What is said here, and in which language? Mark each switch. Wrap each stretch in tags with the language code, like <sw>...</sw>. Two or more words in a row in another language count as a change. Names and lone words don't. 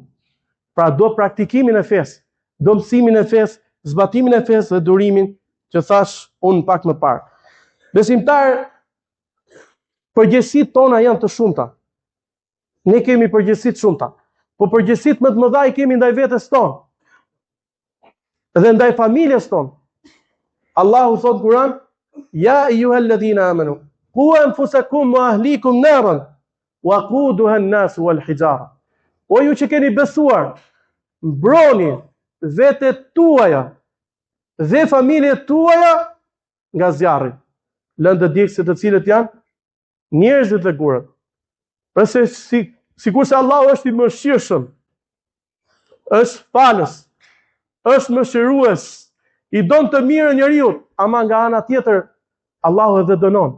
<sq>Pra do praktikimin e fesë. domësimin e fesë, zbatimin e fesë dhe durimin që thash unë pak më parë. Besimtar, përgjegjësitë tona janë të shumta. Ne kemi përgjegjësi të shumta, po përgjegjësitë më të mëdha i kemi ndaj vetes tonë dhe ndaj familjes tonë. Allahu thot në Kur'an:</sq> <ar>"يا أيها الذين آمنوا قوا أنفسكم وأهليكم نارا وقودها الناس والحجارة."</ar> <sq>O ju që keni besuar, mbroni vetet tuaja dhe familjet tuaja nga zjarri, lëndë djegëse të cilët janë njerëzit dhe gurët. Përse sikur se Allahu është i mëshirshëm, është falës, është mëshirues, i don të mirë njeriu, ama nga ana tjetër Allahu edhe dënon.</sq>